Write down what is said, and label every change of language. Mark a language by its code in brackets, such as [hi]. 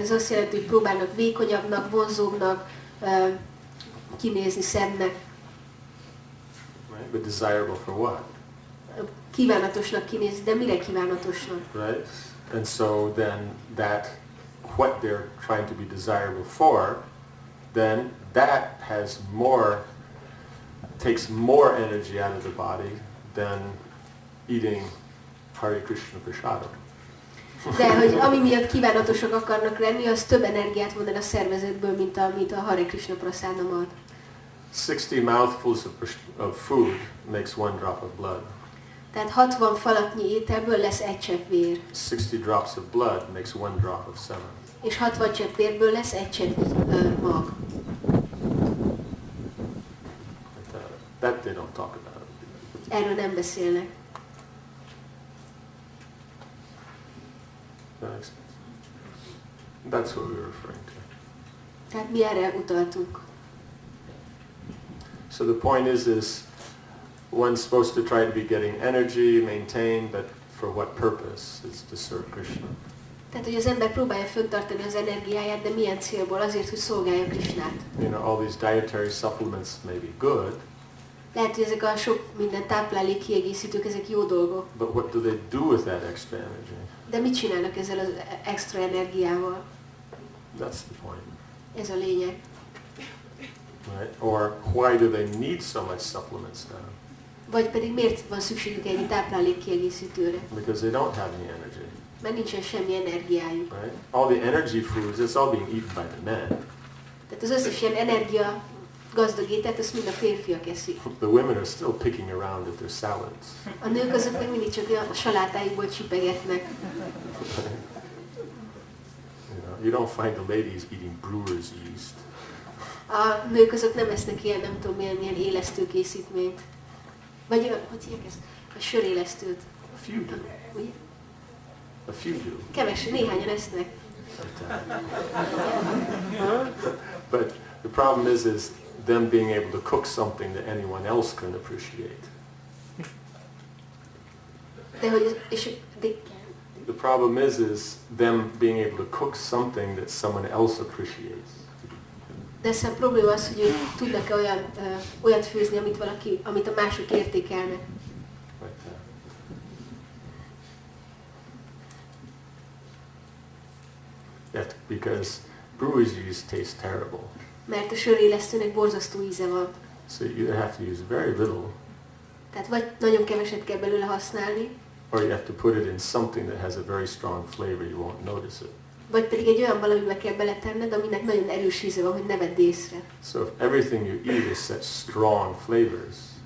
[hu] Ez azt jelenti, hogy próbálnak vékonyabbnak, vonzóbbnak, kinézni szebbnek. [en] Right? But desirable for what? [hu] Kívánatosnak kinézni, de mire kívánatosnak? [en] Right? And so then that, what they're trying to be desirable for, then that has takes more energy out of the body than eating Hare Krishna Prasadam. [hu] De hogy ami miatt kívánatosak akarnak lenni, az több energiát von el a szervezetből, mint amit a Hare Krishna Prasadam ad. [en] 60 mouthfuls of food makes one drop of blood. [hu] Tehát 60 falatnyi ételből lesz egy csepp vér. [en] 60 drops of blood makes one drop of semen. [hu] És 60 csepp vérből lesz egy csepp mag. [en] That they don't talk about. [hu] Erről nem beszélnek. [en] That's what we were referring to. [hu] Tehát mi erre utaltunk. [en] So the point is one's supposed to try to be getting energy, maintain, but for what purpose? It's to serve Krishna. [hu] Tehát, hogy az ember próbálja fenntartani az energiáját, de milyen célból? Azért, hogy szolgálja Krishnát. [en] You know, all these dietary supplements may be good. [hu] Lehet, hogy ezek a sok minden táplálék kiegészítők, ezek jó dolgok. [en] But what do they do with that extra energy? [hu] De mit csinálnak ezzel az extra energiával? [en] That's the point. [hu] Ez a lényeg. [en] Right? Or why do they need so much supplements now? [hu] Vagy pedig miért van szükségük ennyi táplálék kiegészítőre? [en] Because they don't have any energy. [hu] Mert nincsen semmi energiájuk. [en] Right? All the energy foods, it's all being eaten by the men. [hu] Tehát az összes ilyen energia gazdag ételt, ezt mind a férfiak eszik. [en] The women are still picking around at their salads. [hu] A nők azok meg mindig csak a salátáikból csipegetnek. [en] You don't find the ladies eating brewer's yeast. [hu] A nők azok nem esznek ilyen, nem tudom milyen élesztő készítményt. Vagy hogy hívják ezt? A sörélesztőt. [en] A few do. [hu] Ugye? [en] A few do. [hu] Kevesen, néhányan esznek. [en] But the problem is them being able to cook something that anyone else can appreciate. [hu] De hogy, és [en] The problem is them being able to cook something that someone else appreciates. [hu] de aztán probléma az, hogy ők tudnak-e olyat főzni, amit a mások értékelnek. [en] Like that. Yet, because brewer's yeast tastes terrible. [hu] Mert a sörélesztőnek borzasztó íze van. [en] So you either have to use very little, [hu] Tehát vagy nagyon keveset kell belőle használni, [en] or you have to put it in something that has a very strong flavor, you won't notice it. [hu] vagy pedig egy olyan valamibe kell beletenned, aminek nagyon erős íze van, hogy ne vedd észre. [en] So if everything you eat is such strong flavors,